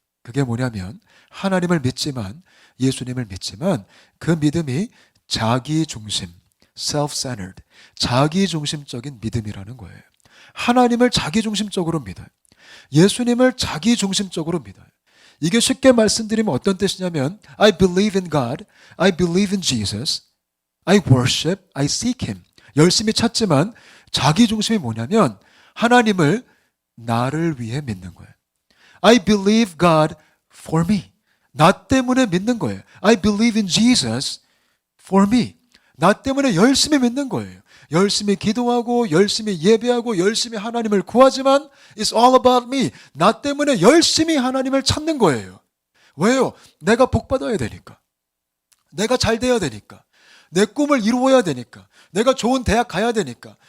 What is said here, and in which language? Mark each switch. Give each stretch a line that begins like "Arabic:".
Korean: 그게 뭐냐면 하나님을 믿지만, 예수님을 믿지만 그 믿음이 자기중심, self-centered, 자기중심적인 믿음이라는 거예요. 하나님을 자기중심적으로 믿어요. 예수님을 자기중심적으로 믿어요. 이게 쉽게 말씀드리면 어떤 뜻이냐면
English: I believe in God, I believe in Jesus, I worship, I seek Him.
Korean: 열심히 찾지만 자기중심이 뭐냐면 하나님을 나를 위해 믿는 거예요.
English: I believe God for me.
Korean: 나 때문에 믿는 거예요.
English: I believe in Jesus for me.
Korean: 나 때문에 열심히 믿는 거예요. 열심히 기도하고 열심히 예배하고 열심히 하나님을 구하지만
English: It's all about me.
Korean: 나 때문에 열심히 하나님을 찾는 거예요. 왜요? 내가 복받아야 되니까. 내가 잘 돼야 되니까. 내 꿈을 이루어야 되니까. 내가 좋은 대학 가야 되니까.